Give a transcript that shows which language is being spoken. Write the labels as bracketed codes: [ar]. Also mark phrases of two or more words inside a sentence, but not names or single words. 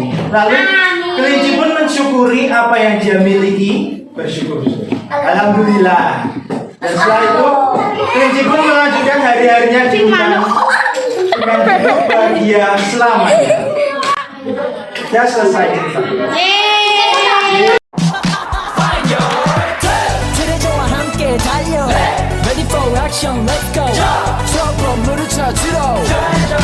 [id] Lalu kelinci pun mensyukuri apa yang dia miliki, bersyukur. Alhamdulillah. Dan setelah itu kelinci pun melanjutkan hari-harinya di hutan dengan hidup bahagia selamanya. Ya selesai cerita. [ko] 트레저와 함께 달려 [en] Ready for action let's go [ko] 저 건물을 찾으러